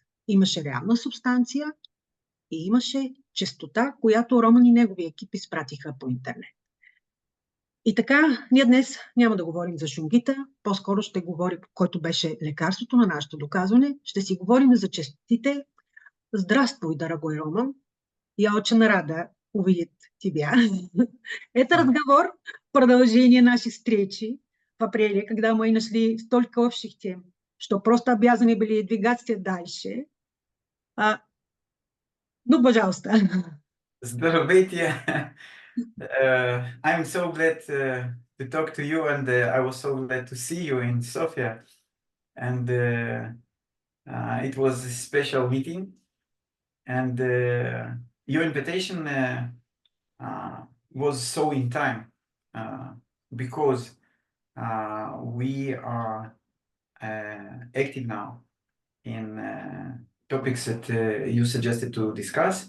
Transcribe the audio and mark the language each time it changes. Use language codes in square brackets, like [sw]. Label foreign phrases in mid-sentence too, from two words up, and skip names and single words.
[bg] Имаше реална субстанция и имаше честота, която Роман и негови екип изпратиха по интернет. И така, ние днес няма да говорим за шунгита, по-скоро ще говорим, който беше лекарството на нашето доказване, ще си говорим за честотите. [ru] Здравствуй, дорогой Роман. Я очень рада увидеть тебя. Это разговор, продолжение нашей встречи в апреле, когда мы нашли столько общих тем, что просто обязаны были двигаться дальше. Ну, пожалуйста. [bg] Здравейте. [en] I'm so glad to talk to you, and I was so glad to see you in Sofia. And it was a special meeting. And your invitation was so in time because we are active now in topics that you suggested to discuss.